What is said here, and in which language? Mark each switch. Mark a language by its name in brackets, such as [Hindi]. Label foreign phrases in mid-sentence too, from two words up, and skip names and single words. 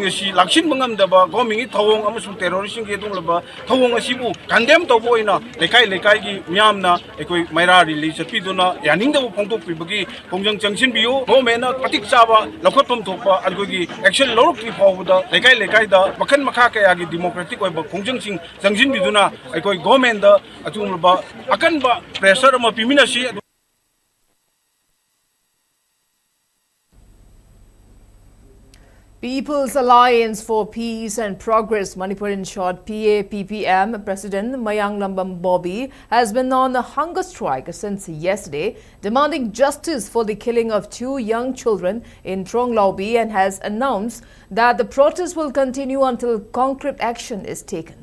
[Manipuri] असि लाक्सिन मंगमदबा गवर्नमेंट थवोंग अमसु terrorist सिंगी दुंगलबा थवोंग असिबु condemn तोबो इना लेकाई लेकाई की मियामना कोय मैरा रिलीज पिदुना यानिंगदबो फोंथोक पिबगी खोंजंग चंगसिन बियो गवर्नमेंट ना पटिक चाबा लखोतम थोपा अलगोगी एक्शन लौरकि फावदा लेकाई लेकाई दा मखन मखा कयागी democratic ओइबा खोंजंग सिंग चंगसिन बिदुना कोय गवर्नमेंट दा अतुंगलबा अकनबा प्रेशर अमा पिमिनासी [English] People's Alliance for Peace and Progress, Manipur in short, PAPPM, President Mayanglambam Bobby has been on a hunger strike since yesterday, demanding justice for the killing of 2 young children in Thronglaubi, and has announced that the protest will continue until concrete action is taken.